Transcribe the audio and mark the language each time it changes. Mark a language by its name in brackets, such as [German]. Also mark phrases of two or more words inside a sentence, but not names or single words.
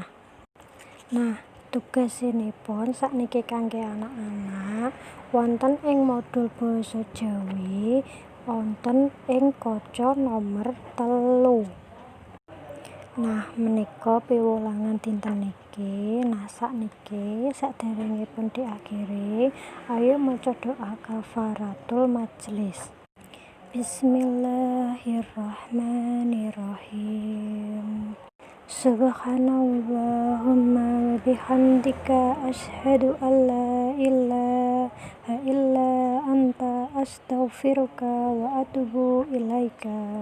[Javanese] Nah, tugasinipun sakniki kangge anak-anak wonten ing modul basa Jawi wonten ing kaca nomor 3. Nah, menika piwulangan dinten niki. Nah, sakniki saderengipun diakhiri, ayo maca doa [Arabic] كفارة المجلس. بسم الله الرحمن الرحيم. سبحانك اللهم وبحمدك أشهد أن لا إله إلا أنت أستغفرك وأتوب إليك.